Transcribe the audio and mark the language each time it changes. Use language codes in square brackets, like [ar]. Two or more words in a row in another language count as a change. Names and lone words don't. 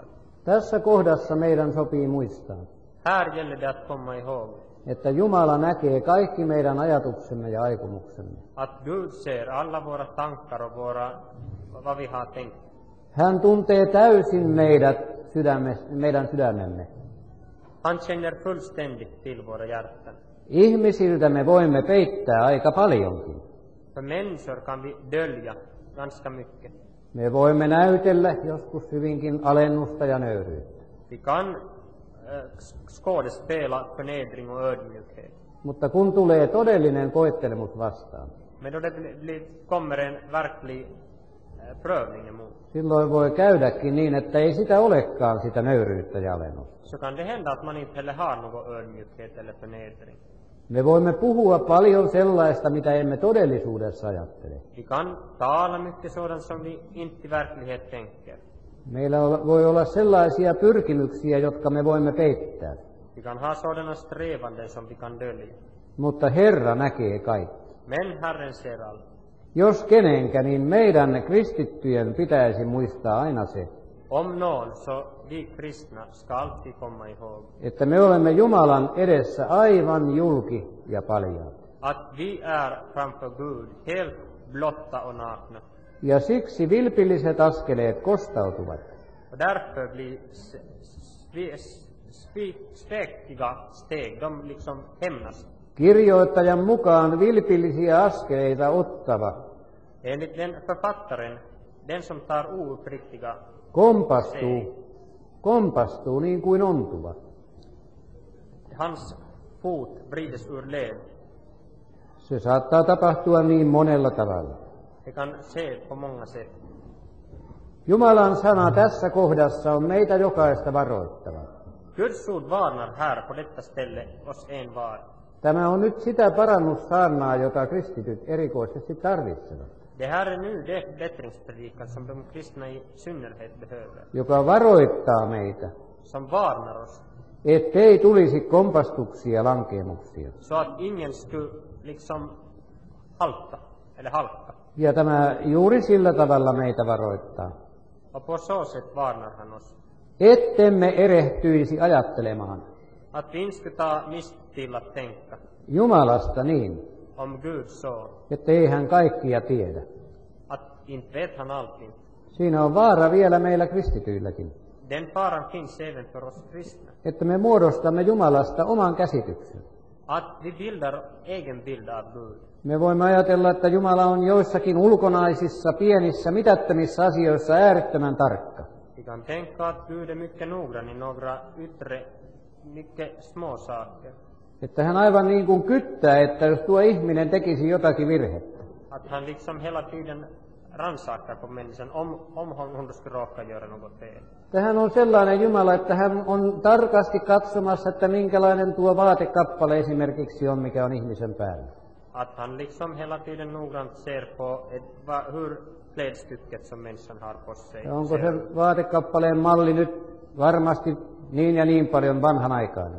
[fi] Tässä kohdassa meidän sopii muistaa, [sv] Här gäller det att komma ihåg [fi] että Jumala näkee kaikki meidän ajatuksemme ja aikomuksemme. [sv] att Gud ser alla våra tankar och vad vi har tänkt. [fi] Hän tuntee täysin meidän sydämemme. [sv] Han känner fullständigt till våra hjärtan. [fi] Ihmisiltä me voimme peittää aika paljonkin. [sv] För människor kan vi dölja ganska mycket. [fi] Me voimme näytellä joskus hyvinkin alennusta ja nöyryyttä. [sv] Vi kan skådespela förnedring och ödmjukhet. [fi] Mutta kun tulee todellinen koettelemus vastaan, [sv] Men då det kommer en verklig prövning emot, [fi] silloin voi käydäkin niin, että ei sitä olekaan sitä nöyryyttä ja alennusta. [sv] så kan det hända att man inte heller har någon ödmjukhet eller förnedring. [fi] Me voimme puhua paljon sellaista, mitä emme todellisuudessa ajattele. [sv] Vi kan tala mycket sådant som vi inte i verklighet tänker. [fi] Meillä voi olla sellaisia pyrkimyksiä, jotka me voimme peittää. [sv] Vi kan ha sådana strävanden som vi kan dölja. [fi] Mutta Herra näkee kaikki. [sv] Men Herren ser allt. [fi] Jos kenenkä, niin meidän kristittyjen pitäisi muistaa aina se, [sv] Om någon, så vi kristna ska alltid komma ihåg [fi] että me olemme Jumalan edessä aivan julki ja paljaat. [sv] att vi är framför Gud helt blotta och nakna. [fi] Ja siksi vilpilliset askeleet kostautuvat. [sv] Och därför blir späkiga steg, de liksom hämnas. [fi] Kirjoittajan mukaan vilpillisiä askeleita ottava [sv] Enligt den författaren, den som tar ouppriktiga [fi] kompastuu niin kuin ontuva. [sv] hans fot vrides ur led. [fi] Se saattaa tapahtua niin monella tavalla. [sv] Det kan ske på många sätt. [fi] Jumalan sana tässä kohdassa on meitä jokaista varoittava. [sv] Guds ord varnar här på detta ställe oss envar. [fi] Tämä on nyt sitä parannussaarnaa, jota kristityt erikoisesti tarvitsevat, [sv] Det här är nu det bättringspredikan som de kristna i synnerhet behöver. [fi] joka varoittaa meitä, [sv] Som varnar oss. [fi] ettei tulisi kompastuksia ja lankeemuksia. [sv] Så att ingen skulle liksom halta. Eller halka. [fi] Ja tämä juuri sillä tavalla meitä varoittaa, [sv] Och på så sätt varnar han oss. [fi] ettemme erehtyisi ajattelemaan [sv] Att vi inte skulle ta miste till att tänka. [fi] Jumalasta niin, [sv] Om Gud så. [fi] ettei hän kaikkia tiedä. [sv] Att inte vet han allting. [fi] Siinä on vaara vielä meillä kristityilläkin, [sv] Den faran finns även för oss kristna. [fi] että me muodostamme Jumalasta oman käsityksen. [sv] Att vi bildar egen bild av Gud. [fi] Me voimme ajatella, että Jumala on joissakin ulkonaisissa, pienissä, mitättömissä asioissa äärettömän tarkka. [sv] Vi kan tänka att Gud är mycket noggrann i några yttre, mycket små saker. [fi] Että hän aivan niin kuin kyttää, että jos tuo ihminen tekisi jotakin virhettä, [sv] Att han liksom hela tiden rannsakar på människan om hon skulle råka göra något fel. [fi] että hän on sellainen Jumala, että hän on tarkasti katsomassa, että minkälainen tuo vaatekappale esimerkiksi on, mikä on ihmisen päällä. [sv] Att han liksom hela tiden noggrant ser på hur klädstycket som människan har på sig. [fi] Ja onko se vaatekappaleen malli nyt varmasti niin ja niin paljon vanhanaikainen.